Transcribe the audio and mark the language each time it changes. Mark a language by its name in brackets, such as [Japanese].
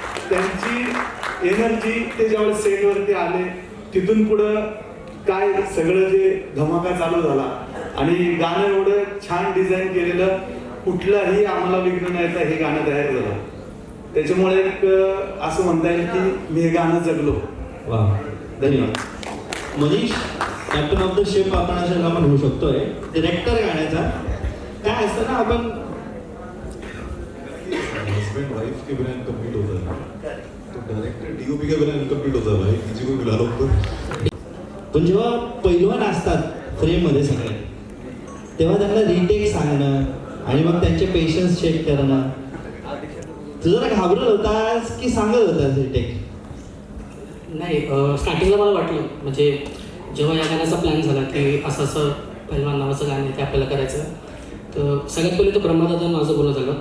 [Marathi] त्यांची एनर्जी ते ज्यावेळेस सेटवरती आले तिथून पुढं काय सगळं जे धमाका चालू झाला आणि गाणं एवढं छान डिझाईन केलेलं, कुठलाही आम्हाला विघ्न नाही तर हे गाणं तयार झालं. त्याच्यामुळे एक असं म्हणता येईल की मी हे गाणं जगलो. वा, धन्यवाद. Manish, captain of the ship आपण असं म्हणू शकतोय, डिरेक्टर गाण्याचा. काय असतं ना, आपण [Hindi] हस्बैंड वाइफ के बिना इनकम्प्लीट होता है, तो डायरेक्टर डीओपी के बिना इनकम्प्लीट होता है भाई. किसी को बुला लो ऊपर. [Marathi] पण जेव्हा पैलवान असतात फ्रेममध्ये सगळे, तेव्हा त्यांना रिटेक सांगणं आणि मग त्यांचे पेशन्स चेक करणं, तू जरा घाबरत होतास की सांगत होतास रिटेक? नाही, स्टार्टिंगला मला वाटलं, म्हणजे जेव्हा या गाण्याचा प्लॅन झाला की असं असं पैलवान नावाचं गाणं आहे ते आपल्याला करायचं, तर सगळ्यात पहिले तर ब्रह्मादादा माझं बोलणं झालं.